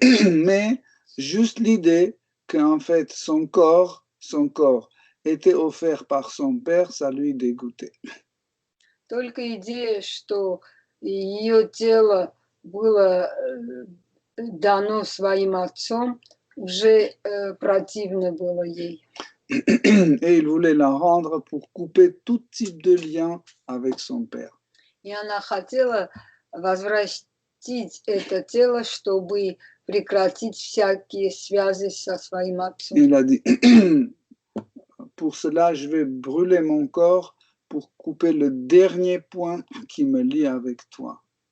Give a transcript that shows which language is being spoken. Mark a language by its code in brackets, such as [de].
[fr] Mais juste l'idée qu'en fait son corps était offert par son père, ça lui dégoûtait. [ru] Только идея, что ее тело было дано своим отцом, уже противно было ей. [fr] Et il voulait la rendre pour couper tout type de lien avec son père. [ru] И она хотела возвратить это тело, чтобы прекратить всякие связи со своим отцом. [fr] Il a dit, pour cela, je vais brûler mon corps pour couper le dernier point qui me lie avec toi.